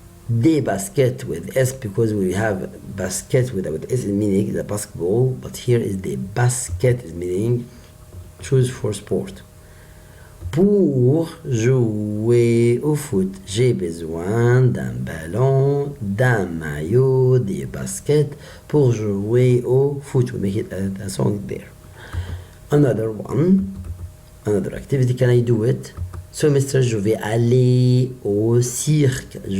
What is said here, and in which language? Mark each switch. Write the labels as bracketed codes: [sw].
[fr] Des baskets [en] with S, because we have basket with S meaning the basketball, but here is the basket is meaning choose for sport. [fr] Pour jouer au foot, j'ai besoin d'un ballon, d'un maillot, des baskets pour jouer au foot. [en] We make it a song there. Another activity, can I do it? So, mister, [fr] je vais aller au cirque.